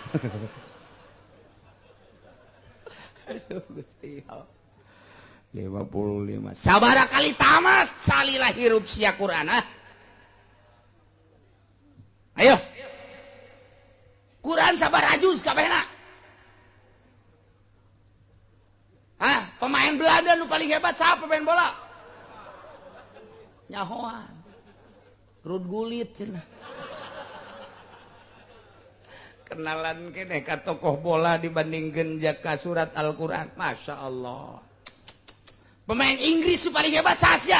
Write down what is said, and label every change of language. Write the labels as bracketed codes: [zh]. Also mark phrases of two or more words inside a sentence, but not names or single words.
[su] aduh Gusti Allah 55 sabaraha kali tamat salilah hirup sia Quran ayo Quran sabaraha juz kabehna pemain Belanda nu paling hebat [id] siapa pemain bola? [su] Nyahoan. Rud Gullit cenah. Kenalan keneh ka tokoh bola dibandingkeun ka surat Al-Qur'an. [ar] ما شاء الله. [su] Pemain Inggris nu paling hebat saha?